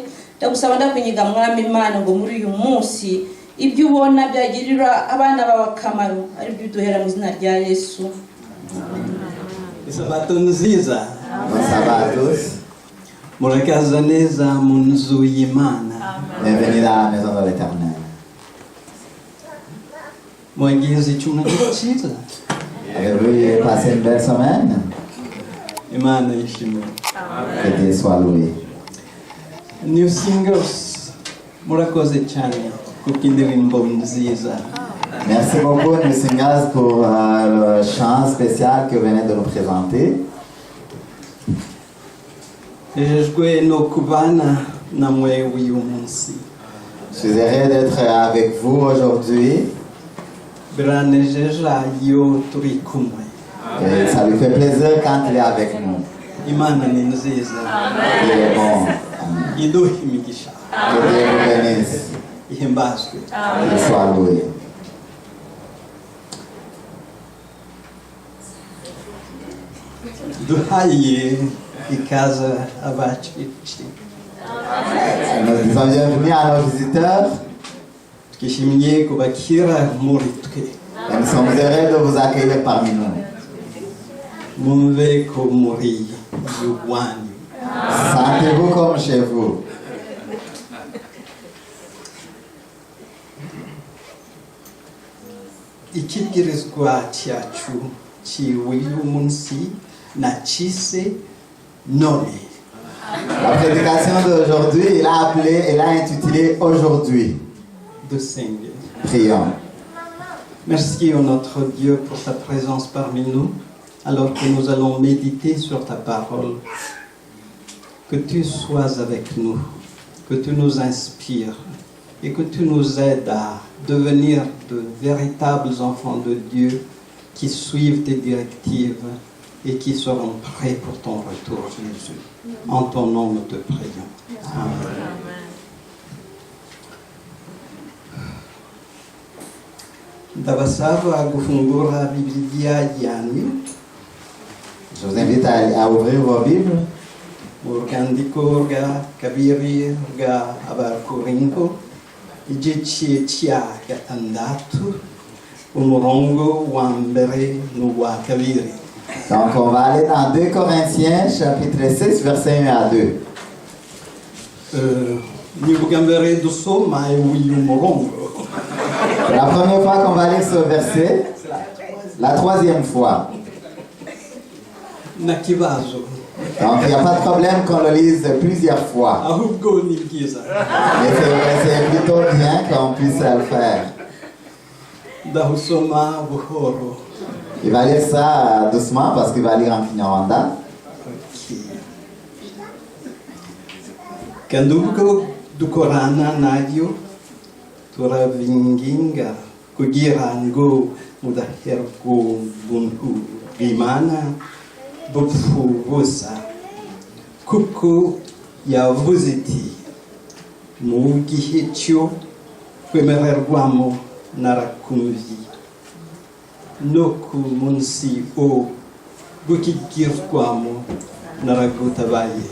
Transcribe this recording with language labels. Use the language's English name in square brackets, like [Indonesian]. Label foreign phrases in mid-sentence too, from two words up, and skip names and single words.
[Kinyarwanda] Ndagusaba ndakwinginga Mwami Mana ngo muri uyu munsi ibyo ubona byagirira abana bawe akamaro ari byo duhera mu izina rya Yesu. Isabato nziza. Sabatos. Murakaza neza mu nzu y'Imana. [French] Bienvenue dans la maison de l'Éternel. [Kinyarwanda] Mwagize icyumweru cyiza. [French] Avez-vous passé une belle semaine? [Kinyarwanda] Imana yishimwe. [French] Que Dieu soit loué. [Kinyarwanda] New Singers, murakoze cyane kuko indirimbo nziza. [French] Merci beaucoup, New Singers, pour le chant spécial que vous venez de nous présenter. [Kinyarwanda] Ejejwe no kubana namwe uyu munsi. [French] Je suis heureux d'être avec vous aujourd'hui. [Kinyarwanda] Biranejeje iyo turi kumwe. [French] Et ça lui fait plaisir quand il est avec nous. [Kinyarwanda] Imana ni nziza. [French] Il est bon. [Kinyarwanda] Iduha imigisha. [French] Que Dieu vous bénisse. [Kinyarwanda] Ihimbazwe. [French] Qu'il soit loué. [Kinyarwanda] Duhaye ikaze abacici. [French] Nous disons bienvenue à nos visiteurs. [Kinyarwanda] Twishimiye kubakira muri twe. [French] Et nous sommes heureux de vous accueillir parmi nous. [Kinyarwanda] Mumve ko muri iwanyu. [French] Sentez-vous comme chez vous. [Kinyarwanda] Ikibwirizwa cyacu cy'uyu munsi nakise none. [French] La prédication d'aujourd'hui, il a intitulé Aujourd'hui. [Kinyarwanda] Dusenge. [French] Prions. Merci à notre Dieu pour ta présence parmi nous, alors que nous allons méditer sur ta parole. Que tu sois avec nous, que tu nous inspires et que tu nous aides à devenir de véritables enfants de Dieu qui suivent tes directives et qui seront prêts pour ton retour, Jésus. En ton nom, nous te prions. Amen. [Kinyarwanda] Ndabasaba gufungura Bibiliya yanyu. [French] Je vous invite à ouvrir vos Bibles. [Kinyarwanda] Mu rwandiko rwa kabiri rwa Abakorinto igice cya gatandatu umurongo wa mbere n'uwa kabiri. [French] Donc on va aller dans 2 Corinthiens chapitre 6 versets 1 à 2. [Kinyarwanda] Ni ubwa mbere dusoma uyu murongo. [French] La première fois qu'on va lire ce verset, la 3e fois. [Kinyarwanda] Na kibazo. [French] Donc il n'y a pas de problème qu'on le lise plusieurs fois. [Kinyarwanda] ahubwo ni byiza. [French] Mais c'est plutôt bien qu'on puisse le faire. [Kinyarwanda] Ndahusoma buhoro. [French] Il va lire ça doucement parce qu'il va lire en Kinyarwanda. [Kinyarwanda] Kandi ubwo dukorana nayo turabinginga kugira ngo mudaherwa ubuntu bw'Imana bupfu busa, kuko yavuze iti mu gihe cyo kwemererwamo narakumviye no ku munsi wo gukigirwamo naragutabaye.